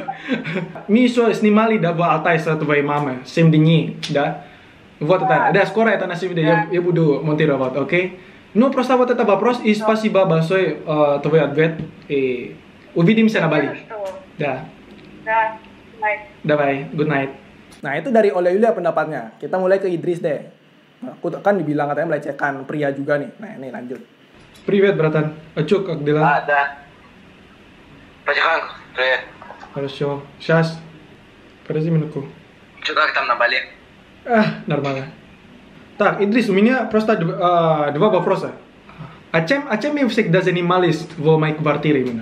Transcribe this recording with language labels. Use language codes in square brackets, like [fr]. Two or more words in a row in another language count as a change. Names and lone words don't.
[ru] Мы еще снимали, да, в Алтай с твоей мамой, 7 дней, да? Вот это, да, скоро это на видео, я буду монтировать, окей? Ну, просто вот это вопрос, и спасибо большое, твой ответ, и увидимся на Бали. Да, Да, night. давай, [en] good night. [id] Nah, itu dari Oleh Yulia pendapatnya. Kita mulai ke Idris deh. Nah, aku kan dibilang katanya melecehkan pria juga nih. Nah, ini lanjut. [ru] Привет, братан. А чё, как дела? Да. Потихоньку. Привет. Хорошо. Сейчас. Подожди минутку. Че, как там на Бали? Нормально. Так, Идрис, у меня просто два вопроса. А чем вы всегда занимались в моей квартире именно?